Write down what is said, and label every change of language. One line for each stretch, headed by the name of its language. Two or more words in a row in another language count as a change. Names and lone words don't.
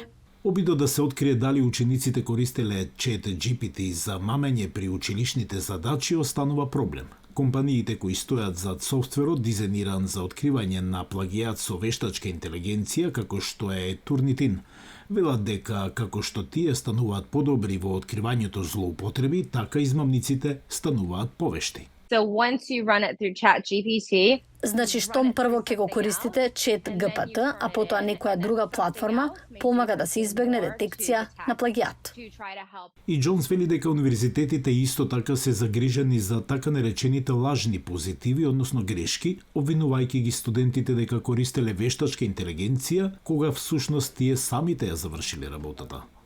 Macedonian: Обидот да се открие дали учениците користеле ChatGPT за мамење при училишните задачи останува проблем. Компаниите кои стојат зад софтверот дизајниран за откривање на плагијат со вештачка интелигенција, како што е Turnitin, велат дека како што тие стануваат подобри во откривањето злоупотреби, така измамниците стануваат повешти.
English: So once you run it through ChatGPT,
Macedonian: Значи, штом прво ќе го користите ChatGPT, а потоа некоја друга платформа, помага да се избегне детекција на плагијат. И Джонс вели дека универзитетите исто така се загрижени за така наречените лажни позитиви, односно грешки, обвинувајќи ги студентите дека користеле вештачка интелигенција, кога всушност тие самите ја завршиле работата.